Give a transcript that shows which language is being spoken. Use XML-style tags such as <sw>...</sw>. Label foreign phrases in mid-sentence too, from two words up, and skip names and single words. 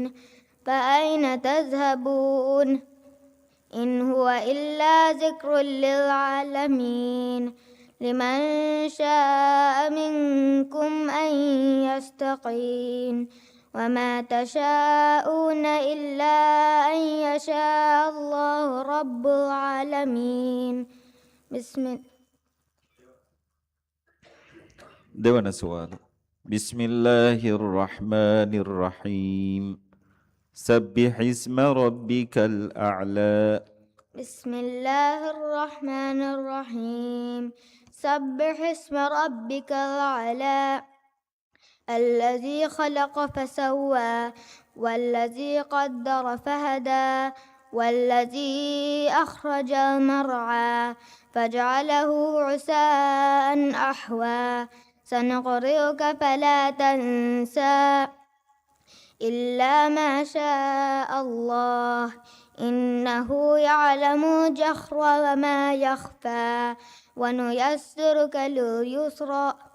<ar>فأين تذهبون إن هو إلا ذكر للعالمين لمن شاء منكم أن يستقيم وما تشاءون إلا أن يشاء الله رب العالمين</ar> <si>දෙවන සුවාල.</si> <ar>بسم الله الرحمن الرحيم. سبح اسم ربك الأعلى. بسم الله الرحمن الرحيم سبح اسم ربك الأعلى الذي خلق فسوى والذي قدر فهدى والذي أخرج المرعى فجعله عساء أحوى سنقرئك فلا تنسى إلا ما شاء الله إنه يعلم الجهر وما يخفى ونيسرك لليسرى</ar>